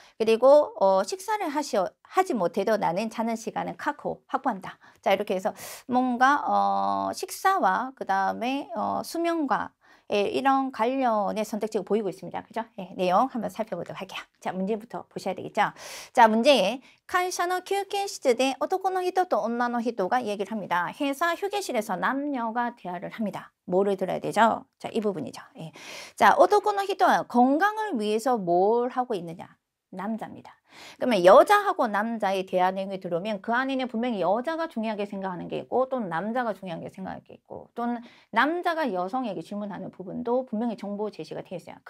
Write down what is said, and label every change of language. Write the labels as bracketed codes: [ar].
[ko] 그리고 식사를 하지 못해도 나는 자는 시간을 확보한다. 자, 이렇게 해서 뭔가 식사와 그 다음에 수면과 이런 관련의 선택지가 보이고 있습니다. 그죠? 내용 한번 살펴보도록 할게요. 자, 문제부터 보셔야 되겠죠? 자, 문제에 [ja] 会社の 休憩室で 男の人と女の人 [ko] 가 얘기를 합니다. 회사 휴게실에서 남녀가 대화를 합니다. 뭐를 들어야 되죠? 자, 이 부분이죠. 자, [ja] 男の人は [ko] 건강을 위해서 뭘 하고 있느냐? 남자입니다. 그러면 여자하고 남자의 대화 내용이 들어오면 그 안에는 분명히 여자가 중요하게 생각하는 게 있고 또는 남자가 중요하게 생각하는 게 있고 또는 남자가 여성에게 질문하는 부분도 분명히 정보 제시가 되어 있어요.